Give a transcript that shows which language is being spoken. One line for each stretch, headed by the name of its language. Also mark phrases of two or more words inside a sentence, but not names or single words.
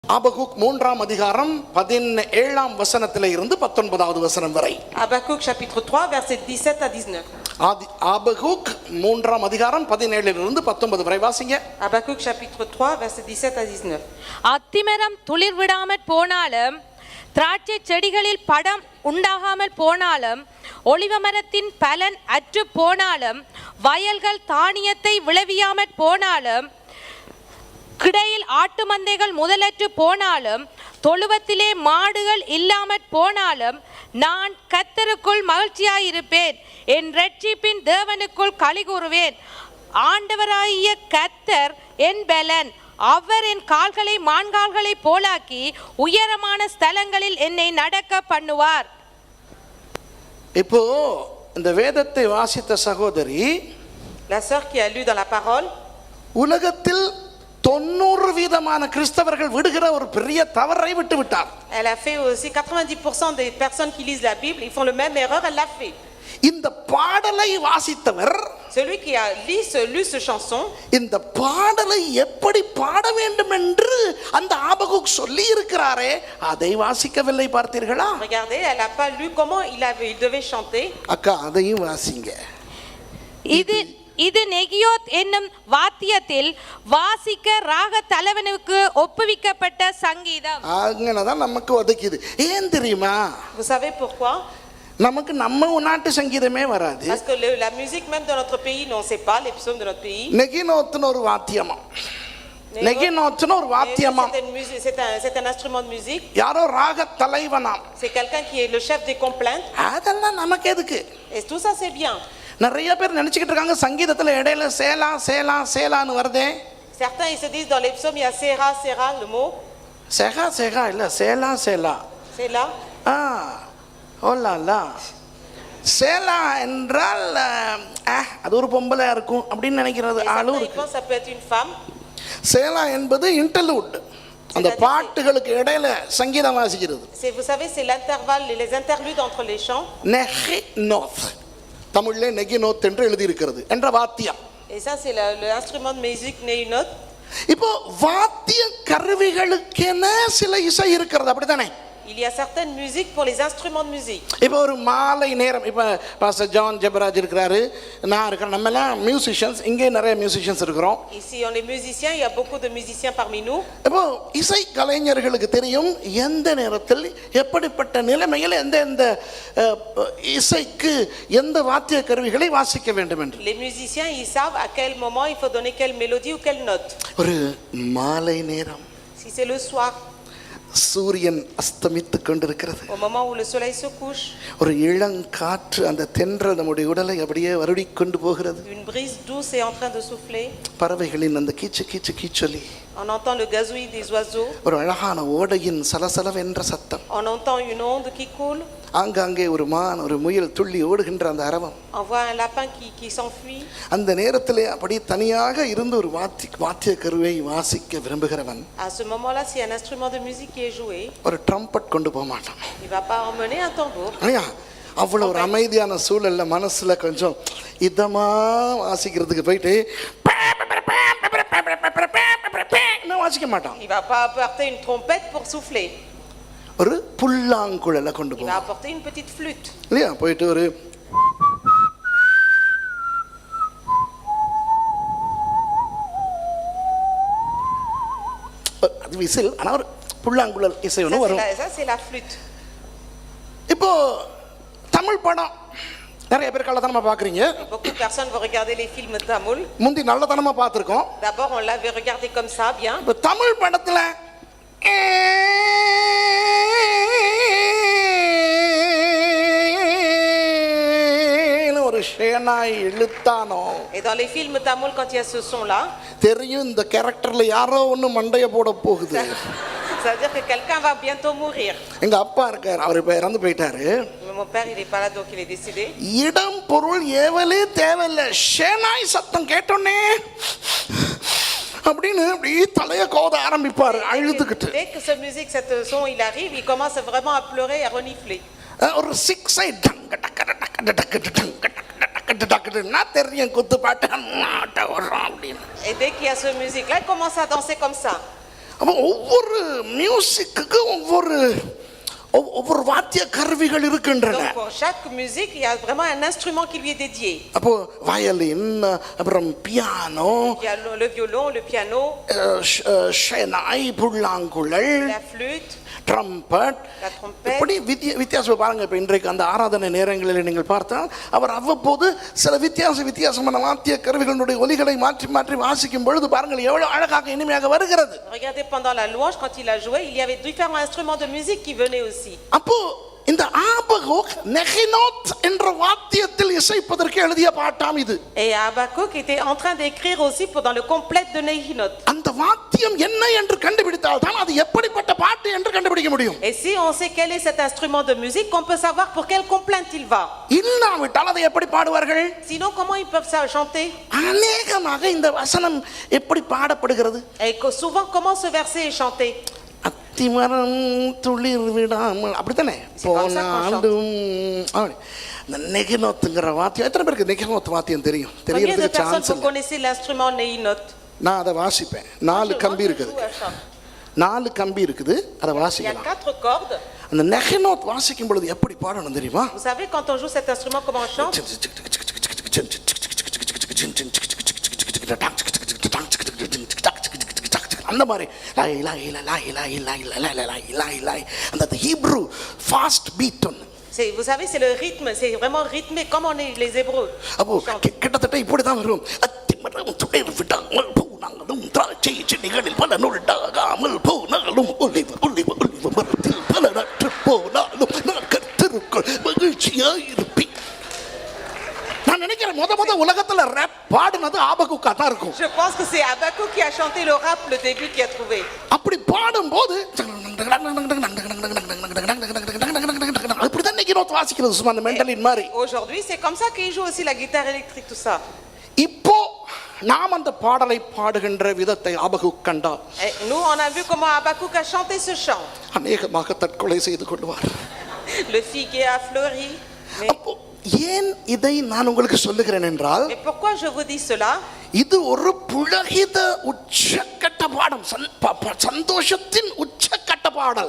Tamil: ஆபகுக் 3ஆம் அதிகாரம் 17ஆம் வசனத்திலே இருந்து 19வது வசனம் வரை.
French: Habakkuk chapitre 3 verset 17 à 19.
Tamil: ஆபகுக் 3ஆம் அதிகாரம் 17 இருந்து 19 வரை வாசிங்க.
French: Habakkuk chapitre 3 verset 17 à 19.
Tamil: அத்திமரம் துளிர் விடாமற் போனாலும், திராட்சை செடிகளில் படம் உண்டாகாமல் போனாலும், ஒலிவ மரத்தின் பலன் அற்று போனாலும், வயல்கள் தானியத்தை விளைவியாமற் போனாலும், கிடையில் ஆட்டு மந்தைகள் முதலற்று போனாலும், தொழுவத்திலே மாடுகள் இல்லாமற் போனாலும், நான் கர்த்தருக்குள் மகிழ்ச்சியாயிருப்பேன், என் இரட்சிப்பின் தேவனுக்குள் களிகூறுவேன். ஆண்டவராகிய கர்த்தர் என் பலன், அவர் என் கால்களை மான்கால்களை போலாக்கி உயரமான ஸ்தலங்களில் என்னை நடக்க பண்ணுவார். இப்போ இந்த வேதத்தை வாசித்த சகோதரி,
French: La sœur qui a lu dans la parole,
Tamil: உலகத்தில் 90% கிறிஸ்தவர்கள் விடுகிற ஒரு பெரிய தவறை விட்டு விட்டார்.
French: elle a fait aussi 90% des personnes qui lisent la Bible, ils font le même erreur, elle l'a fait.
Tamil: இந்த பாடலை வாசித்தவர்,
French: Celui qui a lu ce chanson,
Tamil: இந்த பாடலை எப்படி பாட வேண்டும் என்று அந்த ஆபகுக் சொல்லி இருக்கிறாரே, அதை வாசிக்கவில்லை பார்த்தீர்களா?
French: regardez, elle n'a pas lu comment il devait chanter.
Tamil: அக்கா அதையும் வாசிங்க. இது நெகியோத் என்னும் வாத்தியத்தில் வாசிக்க ராக தலைவனுக்கு ஒப்புவிக்கப்பட்ட சங்கீதம். அங்கனதான் நமக்கு ஒதுக்கிது. ஏன் தெரியுமா?
French: Vous savez pourquoi?
Tamil: நமக்கு நம்ம நாட்டு சங்கீதமே வராது.
French: Parce que la musique même de notre pays, non, c'est pas les psaumes de notre pays.
Tamil: நெகினோத்னு ஒரு வாத்தியமா, நெகினோத்னு ஒரு வாத்தியமா,
French: c'est un instrument de musique.
Tamil: யாரோ ராக தலைவனாம்.
French: C'est quelqu'un qui est le chef des complaintes.
Tamil: அதெல்லாம் நமக்கு எதுக்கு?
French: Et tout ça c'est bien.
Tamil: நிறைய பேர் நினைச்சிட்டு இருக்காங்க சங்கீதத்துல இடையில சேலா சேலா சேலான்னு வருதே.
French: Certains ils se disent dans les psaumes il y a Séra Séra le mot.
Tamil: சேகா சேகா இல்ல சேலா சேலா.
French: C'est là. ஓலாலா.
Tamil: சேலா என்றால் அது ஒரு பொம்பளை இருக்கும் அப்படின்னு நினைக்கிறது ஆளும் இருக்கு.
French: Ça peut être une femme.
Tamil: சேலா என்பது இன்டர்லூட், அந்த பாட்டுகளுக்கு இடையில சங்கீதம் வாசிக்கிறது.
French: C'est, vous savez, c'est l'intervalle, les interludes entre les chants.
Tamil: நெகினோத், தமிழ்ல நெகினோத் என்று எழுதி இருக்கிறது என்ற வாத்தியம்.
French: Et ça c'est l'instrument de musique néunote.
Tamil: இப்போ வாத்திய கருவிகளுக்கென சில இசை இருக்கிறது, அப்படித்தானே?
French: Il y a certaines musiques pour les instruments de musique.
Tamil: இப்போ ஒரு மாலை நேரம், இப்போ பாஸ்டர் ஜான் ஜெபராஜ் இருக்கிறாரு, நான் இருக்கிறேன், நம்ம எல்லாம் மியூசிஷியன்ஸ், இங்கே நிறைய மியூசிஷியன்ஸ் இருக்கிறோம்.
French: Ici on est musiciens, il y a beaucoup de musiciens parmi nous.
Tamil: இப்போ இசை கலைஞர்களுக்கு தெரியும் எந்த நேரத்தில் எப்படிப்பட்ட நிலைமையில் எந்த இசைக்கு எந்த வாத்திய கருவிகளை வாசிக்க வேண்டும் என்று.
French: Les musiciens ils savent à quel moment il faut donner quelle mélodie ou quelle note.
Tamil: ஒரு மாலை நேரம்,
French: Si c'est le soir,
Tamil: சூரியன் அஸ்தமித்துக் கொண்டிருக்கிறது,
French: au moment où le soleil se couche,
Tamil: ஒரு இளங்காற்று அந்த தென்றல் நம்முடைய உடலை அப்படியே வருடிக் கொண்டு போகிறது.
French: une brise douce est en train de souffler.
Tamil: பறவைகளின் அந்த கீச்சு கீச்சு கீச்சொலி,
French: On entend le gazouillis des oiseaux.
Tamil: ஒரு அழகான ஓடையின் சலசலவென்ற சத்தம்,
French: On entend une onde qui coule.
Tamil: ஆங்காங்கே ஒரு மான் ஒரு முயல் துள்ளி ஓடுகின்ற அந்த அரவம்.
French: On voit un lapin qui s'enfuit.
Tamil: அந்த நேரத்திலே அப்படி தனியாக இருந்து ஒரு வாத்திய கருவை வாசிக்க விரும்புகிறவன்,
French: À ce moment-là, s'il y a un instrument de musique qui est joué,
Tamil: ஒரு ட்ரம்பட் கொண்டு போக மாட்டான்.
French: il va pas emmener un tambour.
Tamil: ஐயா, அவ்வளவு ஒரு அமைதியான சூழல்ல மனசுல கொஞ்சம் இதமா வாசிக்கிறதுக்கு போயிட்டு வாசிக்க மாட்டான்.
French: Il va pas apporter une trompette pour souffler.
Tamil: ஒரு புல்லாங்குழலை கொண்டு
French: Il va
Tamil: போவான்,
French: apporter une petite flûte.
Tamil: இல்லையா? போயிட்டு ஒரு அது விசில், ஆனா ஒரு புல்லாங்குழல் இசை ஒன்று வரும்.
French: Ça c'est la flûte.
Tamil: இப்போ தமிழ் படம் நிறைய பேர் கள்ளத்தனமா பாக்குறீங்க.
French: Beaucoup de personnes vont regarder les films tamoul.
Tamil: முந்தி நல்லத்தனமா பார்த்திருக்கோம்.
French: D'abord on l'avait regardé comme ça, bien.
Tamil: இப்போ தமிழ் படத்துல ஒரு ஷேனாய் இழுத்தானோ,
French: Et dans les films tamoul, quand il y a ce son-là,
Tamil: தெரியும் இந்த கேரக்டர்ல யாரோ ஒண்ணு மண்டைய போட போகுது.
French: ça veut dire que quelqu'un va bientôt mourir.
Tamil: எங்க அப்பா இருக்காரு, அவர் இப்ப இறந்து போயிட்டாரு.
French: Mon père il est pas là donc il est décédé.
Tamil: இடம் பொருள் ஏவலே தேவையில்லை, ஷேனாய் சத்தம் கேட்டோன்னே அப்படின்னு அப்படியே தலைய கோத ஆரம்பிப்பாரு அழுதுகிட்டு.
French: Dès que cette musique, cette son il arrive, il commence vraiment à pleurer et à renifler.
Tamil: ஒரு சிக்ஸை டங்க டக்க டக்க டக்க டக்க டக்கு டக்குன்னா தெரியும் குத்து பாட்டு வர்றோம் அப்படின்னு.
French: Et dès qu'il y a cette musique là, il commence à danser comme ça.
Tamil: அப்போ ஒவ்வொரு மியூசிக்கு ஒவ்வொரு வாத்திய கருவிகள் இருக்கின்றன.
French: Donc pour chaque musique, il y a vraiment un instrument qui lui est dédié.
Tamil: அப்போ வயலின், அப்புறம் பியானோ,
French: Le violon, le piano,
Tamil: ஷெனாய், புல்லாங்குழல்,
French: la flûte,
Tamil: ட்ரம்பட்,
French: la trompette.
Tamil: இப்படி வித்தியாசம் பாருங்க. இப்போ இன்றைக்கு அந்த ஆராதனை நேரங்களில் நீங்கள் பார்த்தால் அவர் அவ்வப்போது சில வித்தியாசமான வாத்திய கருவிகளுடைய ஒலிகளை மாற்றி மாற்றி வாசிக்கும் பொழுது பாருங்கள் எவ்வளவு அழகாக இனிமையாக வருகிறது.
French: Regardez, pendant la louange, quand il a joué, il y avait différents instruments de musique qui venaient aussi.
Tamil: அப்போ இந்த ஆபகுக் நெகினோத் என்ற வாத்தியத்தில் இசைப்பதற்கு எழுதிய பாட்டாம் இது.
French: Et Habakkuk était en train d'écrire aussi dans le complète de Nehinoth.
Tamil: அந்த வாத்தியம் என்ன என்று கண்டுபிடித்தால் தான் அது எப்படிப்பட்ட பாட்டு என்று கண்டுபிடிக்க முடியும்.
French: Et si on sait quel est cet instrument de musique, on peut savoir pour quelle complainte il va.
Tamil: இல்லாவிட்டால் அதை எப்படி பாடுவார்கள்?
French: Sinon, comment ils peuvent ça chanter?
Tamil: அநேகமாக இந்த வசனம் எப்படி பாடப்படுகிறது?
French: Et souvent, comment ce verset est chanté?
Tamil: அத்திமரம் துளிர் விடாமல், அப்படித்தானே போனாலும். இந்த நெகினோத்துங்கிற வாத்தியம் எத்தனை பேருக்கு நெகினோத் வாத்தியம் தெரியும்?
French: Combien de
Tamil: தெரியறதுக்கு
French: personnes
Tamil: சான்ஸ்
French: vous
Tamil: இல்லை.
French: connaissez l'instrument Nehinoth?
Tamil: நான் அதை வாசிப்பேன். 4 கம்பி இருக்குது, 4 கம்பி இருக்குது, அதை
French: Il y a
Tamil: வாசிக்கலாம்.
French: 4 cordes.
Tamil: அந்த நெகினோத் வாசிக்கும் பொழுது எப்படி பாடணும் தெரியுமா?
French: Vous savez, quand on joue cet instrument, comment on chante?
Tamil: அந்த மாதிரி அந்த
English: Hebrew fast beat
Tamil: ஒன்று.
French: Vous savez, c'est le rythme, c'est vraiment rythmé comme on est les Hébreux.
Tamil: அப்போ கிட்டத்தட்ட இப்படி தான் வரும். அத்திமரம் துளிர் விடாமல் பூனாங்களும் திராட்சை செடிகளில் பல நுழைடாகாமல் பூனாலும் ஒளிவு ஒளிவு ஒளிவு மரத்தில் பல நற்று போனாலும் நான் கர்த்தருக்குள் மகிழ்ச்சியாயிருப்பேன். நான் நினைக்கிறேன் முத உலகத்துல ரேப் பாடுனது ஆபகுக்கா தான் இருக்கும்.
French: Je pense que c'est Habakkuk qui a chanté le rap, le début qui a trouvé.
Tamil: அப்படி பாடும்போது அப்படிதான் நெகினோத் வாசிக்கிறது சும்மா அந்த மெண்டலின் மாதிரி.
French: Aujourd'hui, c'est comme ça qu'il joue aussi la guitare électrique, tout ça.
Tamil: இப்போ நாம் அந்த பாடலை பாடுகின்ற விதத்தை ஆபகுக் கண்டார்.
French: Et nous, on a vu comment Habakkuk a chanté ce chant.
Tamil: அநேகமாக தற்கொலை செய்து கொள்வார்.
French: Le figuier a fleuri.
Tamil: அப்போ ஏன் இதை நான் உங்களுக்கு சொல்லுகிறேன் என்றால்,
French: Et pourquoi je vous dis cela?
Tamil: இது ஒரு புலகித உச்சக்கட்ட பாடம், சந்தோஷத்தின் உச்சக்கட்ட பாடல்.